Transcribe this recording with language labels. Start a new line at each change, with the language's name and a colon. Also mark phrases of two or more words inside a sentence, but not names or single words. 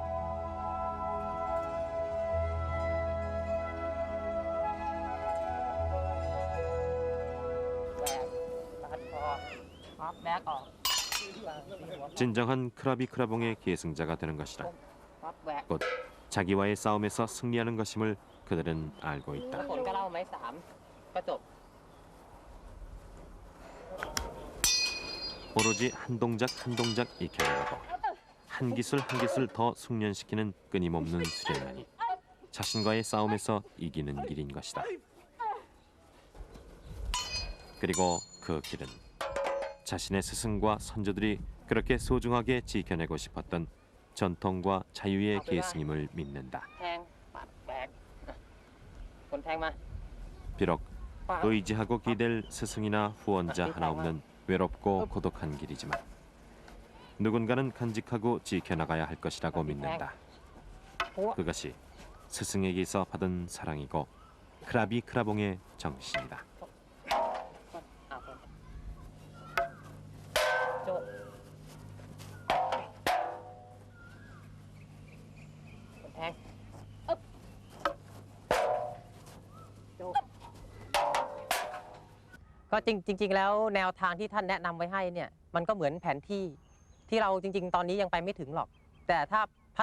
Korean: 진정한 크라비 크라봉의 계승자가 되는 것이라 곧 자기와의 싸움에서 승리하는 것임을 그들은 알고 있다.
Thai: ผลก็เล่าไหม3ก็จบ
Korean: 오로지 한 동작 한 동작 익혀나가고 한 기술 한 기술 더 숙련시키는 끊임없는 수련만이 자신과의 싸움에서 이기는 길인 것이다. 그리고 그 길은 자신의 스승과 선조들이 그렇게 소중하게 지켜내고 싶었던 전통과 자유의 계승임을 믿는다.
Thai: แทงปัดแบกคนแทงมา
Korean: 비록 의지하고 기댈 스승이나 후원자 하나 없는 외롭고 고독한 길이지만 누군가는 간직하고 지켜나가야 할 것이라고 믿는다. 그것이 스승에게서 받은 사랑이고 크라비 크라봉의 정신이다.
Thai: โจคนแทงโจก็จริงๆแล้วแนวทางที่ท่านแนะนำไว้ให้เนี่ยมันก็เหมือนแผนที่ที่เราจริงๆตอนนี้ยังไปไม่ถึงหรอกแต่ถ้าพั